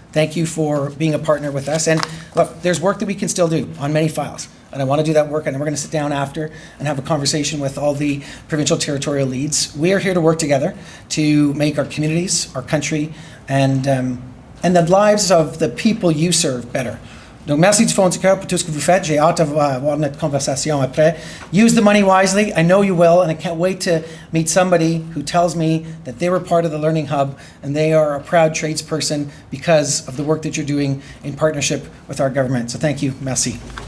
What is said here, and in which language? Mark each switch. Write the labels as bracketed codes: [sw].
[en] Thank you for being a partner with us. And look, there's work that we can still do on many files. And I want to do that work, and then we're going to sit down after and have a conversation with all the provincial territorial leads. We are here to work together to make our communities, our country, and the lives of the people you serve better. [fr] Donc, merci du fond du cœur pour tout ce que vous faites. J'ai hâte d'avoir notre conversation après. [en] Use the money wisely. I know you will, and I can't wait to meet somebody who tells me that they were part of the Learning Hub and they are a proud tradesperson because of the work that you're doing in partnership with our government. So thank you. [fr] Merci.